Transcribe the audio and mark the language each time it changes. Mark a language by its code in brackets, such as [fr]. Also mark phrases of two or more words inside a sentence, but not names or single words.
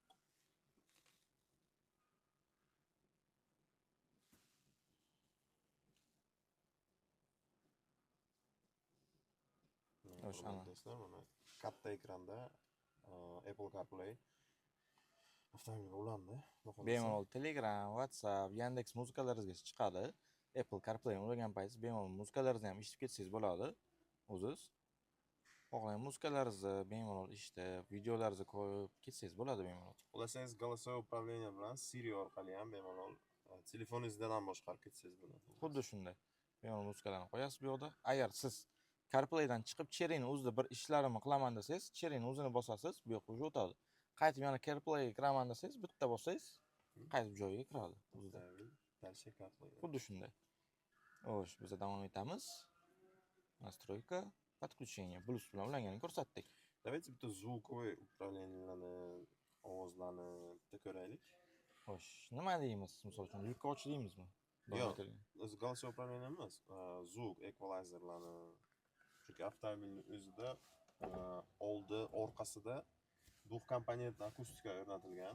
[uz] Hurmatli do'stlar, mana katta ekranda Apple CarPlay avtomobilga ulandi. Bemalol Telegram, WhatsApp, Yandex muzikalaringizga chiqadi. Apple CarPlay ulagan payt bemalol muzikalaringizni ham eshitib ketsangiz bo'ladi. O'ziz xohlagan muzikalaringizni bemalol eshitib, videolaringizni ko'rib ketsangiz bo'ladi bemalol. Xohlasangiz [ru] голосовое управление [uz] bilan Siri orqali ham bemalol telefoningizdan ham boshqarib ketsangiz bo'ladi. Xuddi shunday. Bemalol muzikalarni qo'yasiz bu yoqda. Agar siz CarPlaydan chiqib Cherry'ni o'zida bir ishlarimni qilaman desangiz, Cherry'ni o'zini bosasiz, bu yoqqa уже o'tadi. Qaytib yana CarPlayga kiraman desangiz, bitta bossangiz, qaytib joyiga kiradi o'zida. Xuddi shunday. Xo'sh, biz davom etamiz. [ru] Настройка, подключение. [uz] Bluetooth bilan ulanganini ko'rsatdik. Давайте bitta [ru] звуковой управлениеlarni, [uz] ovozlarni bitta ko'raylik. Xo'sh, nima deymiz? Misol uchun, yukka och deymizmi? Yo'q, o'zi [ru] голосовой управление [uz] emas, звук equalizerlarni. Chunki avtomobilning o'zida oldi, orqasida двухкомпонентный akustika o'rnatilgan.